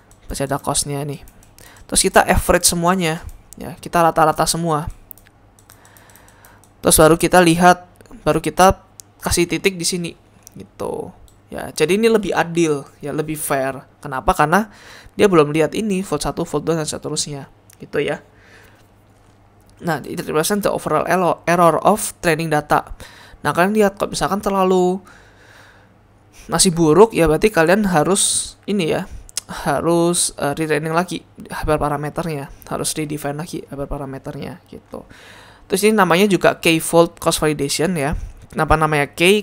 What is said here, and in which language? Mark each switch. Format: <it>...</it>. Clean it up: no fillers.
<id>Pasti ada cost-nya nih. Terus kita average semuanya ya, kita rata-rata semua. Terus baru kita kasih titik di sini gitu. Ya, jadi ini lebih adil ya, lebih fair. Kenapa? Karena dia belum lihat ini fold 1, fold 2 dan seterusnya gitu ya.</id> <en>Nah, it represents the overall error of training data.</en> <id>Nah, kalian lihat kalau misalkan terlalu masih buruk ya, berarti kalian harus ini ya, retraining lagi hyperparameternya, harus redefine lagi hyperparameternya gitu. Terus ini namanya juga k-fold cross validation ya. Kenapa namanya k?</id>